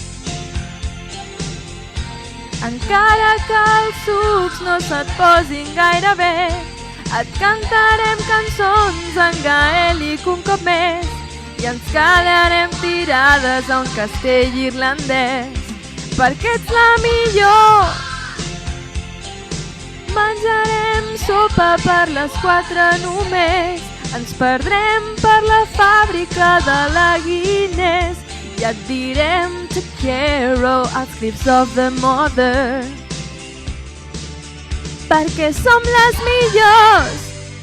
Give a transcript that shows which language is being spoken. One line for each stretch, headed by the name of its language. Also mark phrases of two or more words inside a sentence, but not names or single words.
Catalan: Encara que els sucs no se't posin gaire bé, et cantarem cançons en gaèlic un cop més i ens quedarem tirades a un castell irlandès, perquè ets la millor. Menjarem sopa per les 4 només, ens perdrem per la fàbrica de la Guinness i et direm to Caro als
English: cliffs of the Mother,
Catalan: perquè som les millors.